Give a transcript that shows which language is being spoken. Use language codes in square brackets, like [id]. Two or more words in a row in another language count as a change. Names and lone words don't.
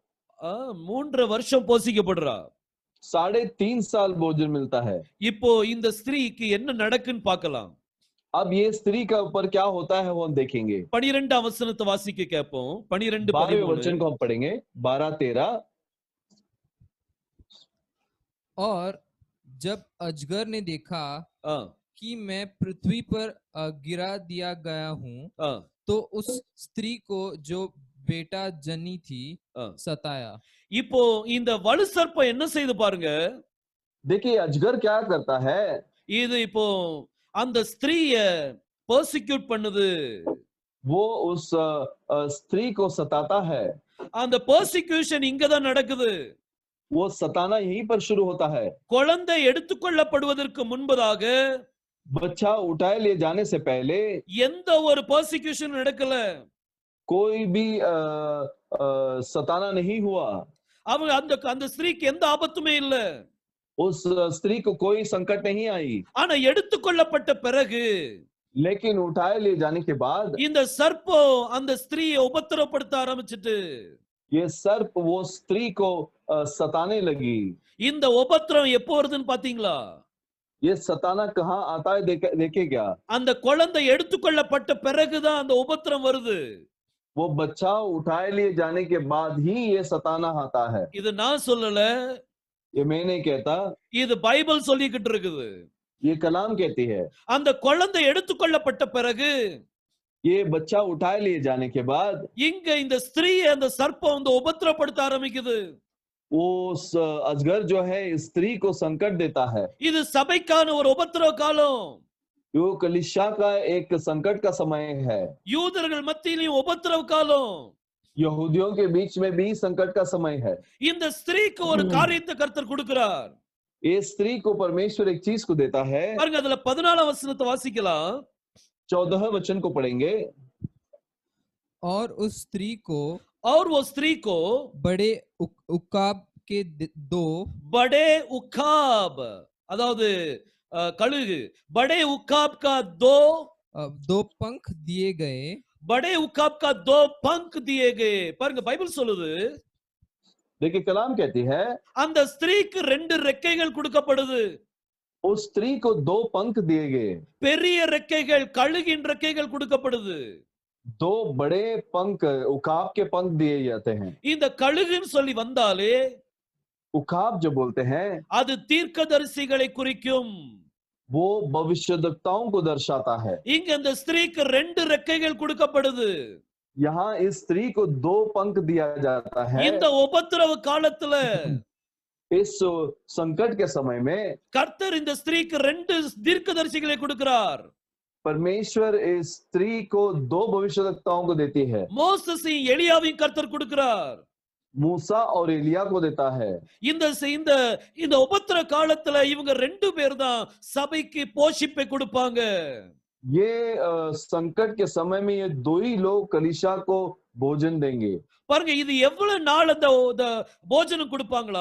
[ta] 3 வருஷம் போஷிக்கப்படுறா. [hi] 3.5 साल भोजन मिलता है। [ta] இப்போ இந்த ஸ்திரீக்கு என்ன நடக்குன்னு பார்க்கலாம். [hi] अब ये स्त्री का ऊपर क्या होता है वो हम देखेंगे। [ta] 12ஆம் வசனத்தை வாசிக்க கேட்போம். [hi] 12वें वचन 12:13. को हम पढ़ेंगे। 12-13। और जब अजगर ने देखा कि मैं पृथ्वी पर गिरा दिया गया हूँ, तो उस स्त्री को जो बेटा जनी थी सताया। [ta] இப்போ இந்த வலு சர்ப்பம் என்ன செய்து பாருங்க. [hi] देखिए अजगर क्या करता है। [ta] இது இப்போ அந்த ஸ்திரீய பர்சிக்யூட் பண்ணுது. [hi] वो उस स्त्री को सताता है। [ta] அந்த பர்சிக்யூஷன் இங்க தான் நடக்குது. [hi] वो सताना यहीं पर शुरू होता है। [ta] குழந்தை எடுத்துக்கொள்ளப்படுவதற்கு முன்பதாக, [hi] बच्चा उठाए ले जाने से पहले [ta] எந்த ஒரு பர்சிக்யூஷன் நடக்கல. [hi] कोई भी सताना नहीं हुआ। [ta] அவங்க அந்த ஸ்திரீக்கு எந்த ஆபத்துமே இல்ல. [hi] उस स्त्री को कोई संकट नहीं आई। [ta] ஆனா எடுத்துக்கொள்ளப்பட்ட பிறகு, [hi] लेकिन उठाए ले जाने के बाद [ta] இந்த சர்ப்பம் அந்த ஸ்திரீயை உபத்திரப்படுத்த ஆரம்பிச்சிட்டு, [hi] ये सर्प वो स्त्री को सताने लगी। [ta] இந்த உபத்திரம் எப்போ வருதுன்னு பாத்தீங்களா? [hi] ये सताना कहाँ आता है देखे क्या? [ta] அந்த குழந்தை எடுத்துக்கொள்ளப்பட்ட பிறகுதான் அந்த உபத்திரம் வருது. [hi] वो बच्चा उठाए लिए जाने के बाद ही ये सताना आता है। [ta] இது நான் சொல்லல, [hi] ये मैं नहीं कहता, [ta] இது பைபிள் சொல்லிக்கிட்டு இருக்குது. [hi] ये कलाम कहती है। [ta] அந்த குழந்தை எடுத்துக்கொள்ளப்பட்ட பிறகு, [hi] ये बच्चा उठाए लिए जाने के बाद [ta] இங்க இந்த ஸ்திரீயை அந்த சர்ப்பம் வந்து உபத்திரப்படுத்த ஆரம்பிக்குது. [hi] वो अजगर जो है स्त्री को संकट देता है। [ta] இது சபைக்கான ஒரு உபத்திரவ காலம். [hi] यो कलीसिया का एक संकट का समय है। [ta] யூதர்கள் மத்தியிலும் உபத்திரவ காலம். [hi] यहूदियों के बीच में भी संकट का समय है। [ta] இந்த ஸ்திரீக்கு ஒரு காரியத்தை கர்த்தர் கொடுக்கிறார். [hi] ये स्त्री को परमेश्वर एक चीज को देता है। [ta] பாருங்க அதுல 14ஆம் வசனத்தை வாசிக்கலாம். [hi] 14 वचन को पढ़ेंगे। और उस स्त्री को और वो स्त्री को बड़े उकाब के 2 बड़े उकाब, [ta] அதாவது கழுகு, [hi] बड़े उकाब का 2 पंख दिए गए। बड़े उकाब का 2 पंख दिए गए. [ta] பாருங்க பைபிள் சொல்லுது, [hi] देखिए कलाम कहती है [ta] அந்த ஸ்திரீக்கு 2 ரெக்கைகள் கொடுக்கப்படுது. [hi] उस स्त्री को 2 पंख दिए गए। [ta] பெரிய ரெக்கைகள், கழுகின் ரெக்கைகள் கொடுக்கப்படுது. [hi] 2 बड़े पंख, उकाब के पंख दिए जाते हैं। [ta] இந்த கழுகுன்னு சொல்லி வந்தாலே [hi] उखाब जो बोलते हैं [ta] அது தீர்க்கதரிசிகளை குறிக்கும். [hi] वो भविष्यद्वक्ताओं को दर्शाता है। [ta] இங்க அந்த ஸ்திரீக்கு 2 ரெக்கைகள் கொடுக்கப்படுது. [hi] यहाँ इस स्त्री को 2 पंख दिया जाता है। [ta] இந்த உபத்திரவ காலத்துல [hi] इस संकट के समय में [ta] கர்த்தர் இந்த ஸ்திரீக்கு 2 தீர்க்கதரிசிகளை கொடுக்கிறார். [hi] परमेश्वर इस स्त्री को 2 भविष्यद्वक्ताओं को देती है। [ta] மோசேசையும் எலியாவையும் கர்த்தர் கொடுக்கிறார். [hi] मूसा और एलिया को देता है। [ta] இந்த இந்த இந்த உபத்திர காலத்துல இவங்க 2 பேர் தான் சபைக்கு போஷிப்பை கொடுப்பாங்க. [hi] ये संकट के समय में ये 2 ही लोग कलीसिया को भोजन देंगे। [ta] பாருங்க இது எவ்வளவு நாள் அந்த போஜனம் கொடுப்பாங்களா?